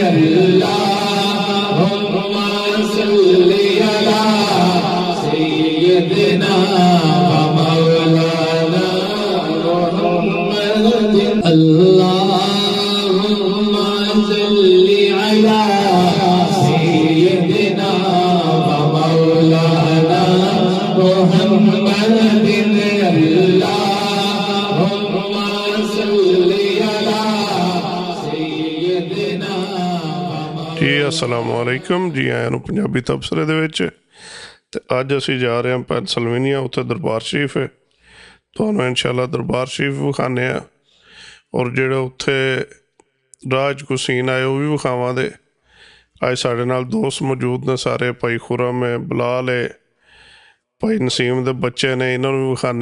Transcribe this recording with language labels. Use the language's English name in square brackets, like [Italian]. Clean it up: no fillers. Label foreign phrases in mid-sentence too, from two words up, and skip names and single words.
[Arabic] اللهم صل على سيدنا ومولانا محمد اللهم صل على سيدنا ومولانا محمد اللهم صل على سيدنا. جی السلام عليكم, [Punjabi] جی آیاں نوں پنجابی تبصرے دے وچ. تے اج اسیں جا رہے ہاں پینسلوینیا، اوتھے دربار شریف ہے. تہانوں ان شاء اللہ دربار شریف وکھانے آ اور جیہڑے اوتھے راہ چ کوئی سین آئے او بھی وکھاواں گے. اج ساڈے نال دوست موجود نے سارے، بھائی خرم ہے، بلال ہے، بھائی نسیم دے بچے نے، انہاں نوں بھی وکھانے.